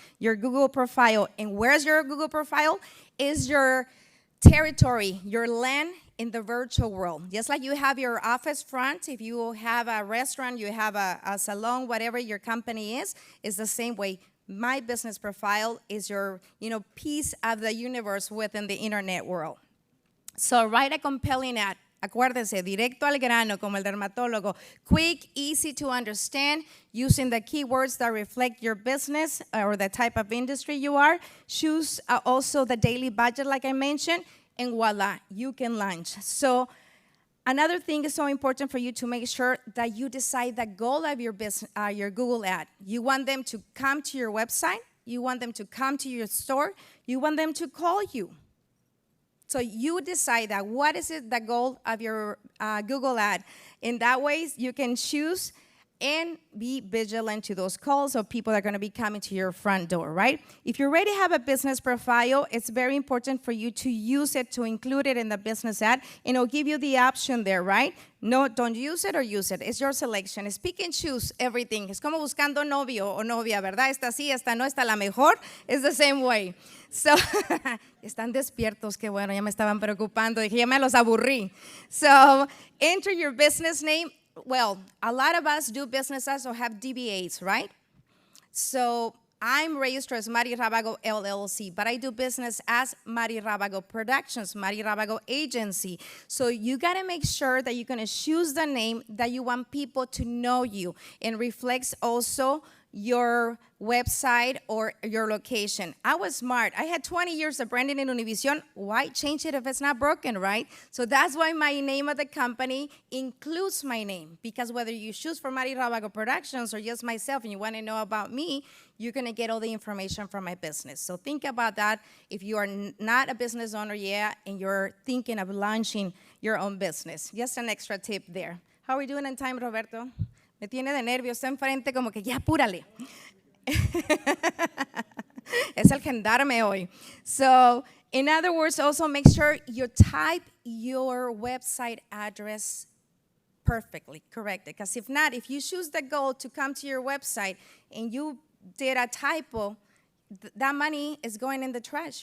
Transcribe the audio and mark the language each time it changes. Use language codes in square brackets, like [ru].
[en] Your Google profile. And where's your Google profile? Is your territory, your land in the virtual world. Just like you have your office front, if you have a restaurant, you have a salon, whatever your company is, it's the same way. My business profile is your, piece of the universe within the internet world. So write a compelling ad. [es] Acuérdese, directo al grano, como el dermatólogo. [en] Quick, easy to understand, using the keywords that reflect your business or the type of industry you are. Choose also the daily budget, like I mentioned, and voila, you can launch. So another thing is so important for you to make sure that you decide the goal of your business, your Google ad. You want them to come to your website. You want them to come to your store. You want them to call you. So you decide that what is it the goal of your Google ad. In that way, you can choose and be vigilant to those calls of people that are going to be coming to your front door, right? If you already have a business profile, it's very important for you to use it, to include it in the business ad, and it'll give you the option there, right? No, don't use it or use it. It's your selection. It's pick and choose everything. [es] Es como buscando novio o novia, ¿verdad? Esta sí, esta no, esta la mejor. [en] It's the same way. [es] So, están despiertos, qué bueno, ya me estaban preocupando. Dije, ya me los aburrí. [en] So, enter your business name. Well, a lot of us do businesses or have DBAs, right? So I'm registered as Mari Rabago LLC, but I do business as Mari Rabago Productions, Mari Rabago Agency. So you gotta make sure that you're gonna choose the name that you want people to know you, and reflects also your website or your location. I was smart. I had 20 years of branding in Univision. Why change it if it's not broken, right? So that's why my name of the company includes my name, because whether you choose for Mari Rabago Productions or just myself and you want to know about me, you're going to get all the information from my business. So think about that if you are not a business owner yet and you're thinking of launching your own business. Just an extra tip there. How are we doing in time, Roberto? [es] Me tiene de nervios, está enfrente como que ya apúrale. Es el gendarme hoy. [en] So, in other words, also make sure you type your website address perfectly, correct? Because if not, if you choose the goal to come to your website and you did a typo, that money is going in the trash.